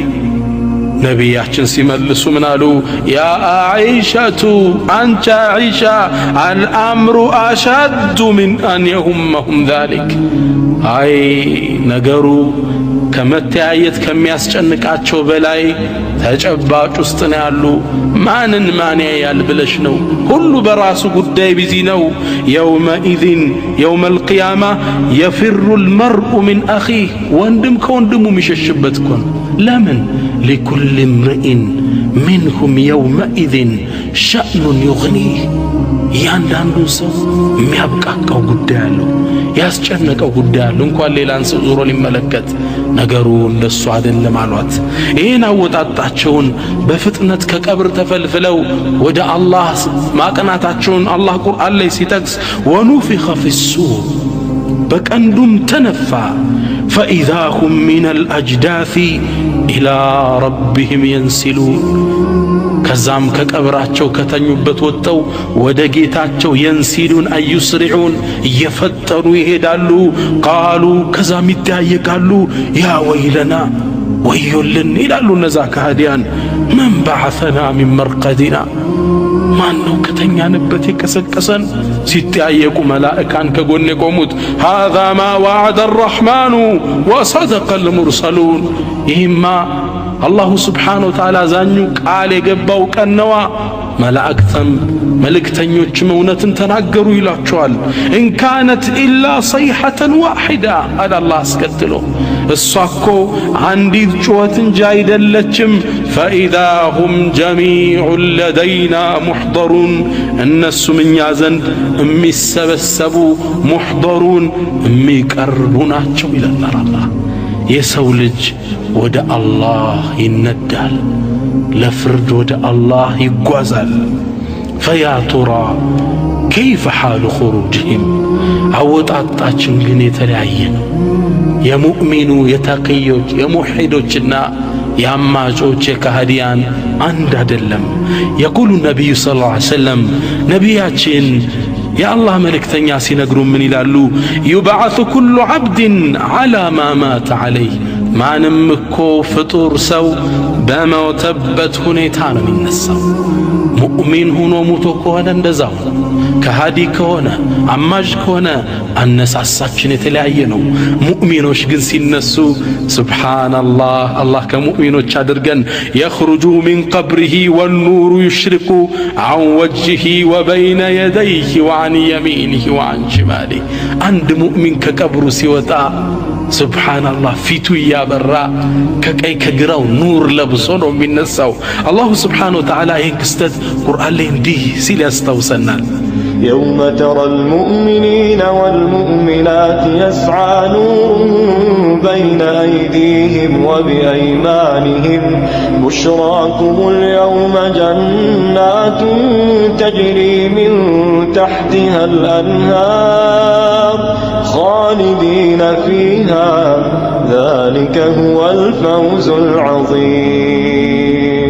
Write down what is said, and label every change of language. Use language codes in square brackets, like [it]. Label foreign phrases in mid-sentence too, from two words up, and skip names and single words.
[am] ነቢያችን ሲመልሱ ምን አሉ [ar] يا عائشة [am] አንቺ አይሻ [ar] الأمر أشد من أن يهمهم ذلك [am] አይ ነገሩ ከመተያየት ከሚያስጨንቃቸው በላይ ተጨባጭ ውስጥ ነው ያሉ ማንን ማን ያያል ብለሽ ነው ሁሉ በራሱ ጉዳይ ቢዚ ነው [ar] يومئذ يوم القيامة يفر المرء من أخيه [am] ወንድም ከወንድሙ የሚሸሽበት እኮ ነው ለምን [ar] لكل امرئ منهم يومئذ شأن يغنيه [am] ያንዳንዱ ሰው የሚያብቃቃው ጉዳይ አለው ያስጨነቀው ጉዳይ አለው እንኳን ሌላን ሰው ዞሮ ሊመለከት ነገሩ እንደሱ አይደለም አሏት ይሄን አወጣጣቸውን በፍጥነት ከቀብር ተፈልፍለው ወደ አላህ ማቀናታቸውን አላህ ቁርአን ላይ ሲጠቅስ [ar] ونفخ في الصور [am] በቀንዱም ተነፋ [ar] فإذا هم من الأجداث إلى ربهم ينسلون [am] ከዛም ከቀብራቸው ከተኙበት ወጥተው ወደ ጌታቸው [ar] ينسلون أي يسرعون [am] እየፈጠኑ ይሄዳሉ ቃሉ ከዛም ይጠያየቃሉ [ar] يا ويلنا [am] ወዮልን ይላሉ እነዛ ከሃዲያን [ar] من بعثنا من مرقدنا [am] ማን ነው ከተኛንበት የቀሰቀሰን ሲጠያየቁ መላእካን ከጎን የቆሙት [ar] هذا ما وعد الرحمن وصدق المرسلون [am] ይህማ [ar] الله سبحانه وتعالى [am] ዛኙ ቃል የገባው ቀን ነዋ መላእክተም መልእክተኞችም እውነትን ተናገሩ ይላቸዋል [ar] إن كانت إلا صيحة واحدة [am] አለ አላህ አስከትሎ እሷ እኮ አንዲት ጩኸት እንጂ አይደለችም [ar] فإذا هم جميع لدينا محضرون [am] እነሱም እኛ ዘንድ የሚሰበሰቡ ሙሕደሩን የሚቀርቡ ናቸው ይለናል አላህ የሰው ልጅ ወደ አላህ ይነዳል ለፍርድ ወደ አላህ ይጓዛል [ar] فيا ترى كيف حال خروجهم [am] አወጣጣችን ግን የተለያየ ነው የሙእሚኑ የተቂዮች የሙሂዶችና ያማጮች የካህዲያን አንድ አይደለም [ar] يقول النبي صلى الله عليه وسلم [am] ነቢያችን የአላህ መልእክተኛ ሲነግሩ ምን ይላሉ [ar] يبعث كل عبد على ما مات عليه [am] ማንም እኮ ፍጡር ሰው በመውተበት ሁኔታ ነው የሚነሳው ሙእሚን ሆኖ ሙቶ ከሆነ እንደዛው ከሃዲ ከሆነ አማጅ ከሆነ አነሳሳችን የተለያየ ነው ሙእሚኖች ግን ሲነሱ ሱብሃንአላህ አላህ ከሙእሚኖች አድርገን [ar] يخرج من قبره والنور يشرق عن وجهه وبين يديه وعن يمينه وعن شماله عند مؤمن كقبر [am] ሲወጣ ሱብሃንአላህ ፊቱ ያበራ ከቀይ ከግራው ኑር ለብሶ ነው የሚነሳው [ar] الله سبحانه وتعالى [am] ይህን ክስተት ቁርአን ላይ እንዲህ ሲል ያስታውሰናል [ar] يوم ترى المؤمنين والمؤمنات يسعى نورهم بين أيديهم وبأيمانهم بشراكم اليوم جنات تجري من تحتها الأنهار خالدين فيها ذلك هو الفوز العظيم.